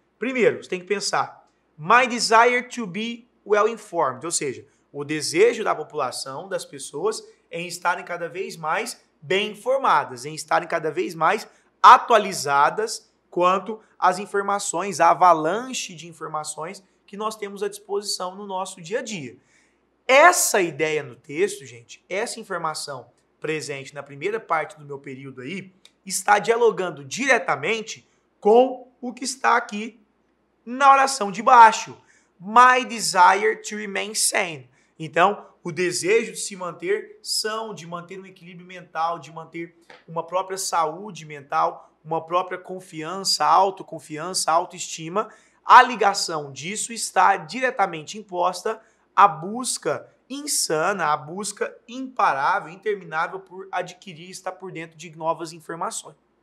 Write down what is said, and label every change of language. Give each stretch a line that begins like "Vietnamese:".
Portuguese: Primeiro, você tem que pensar,
English: my desire to be well-informed,
Portuguese: ou seja, o desejo da população, das pessoas, em estarem cada vez mais bem informadas, em estarem cada vez mais atualizadas quanto às informações, à avalanche de informações que nós temos à disposição no nosso dia a dia. Essa ideia no texto, gente, essa informação presente na primeira parte do meu período aí, está dialogando diretamente com o que está aqui na oração de baixo.
English: My desire to remain sane.
Portuguese: Então, o desejo de se manter são, de manter um equilíbrio mental, de manter uma própria saúde mental, uma própria confiança, autoconfiança, autoestima. A ligação disso está diretamente imposta à busca insana, à busca imparável, interminável por adquirir e estar por dentro de novas informações.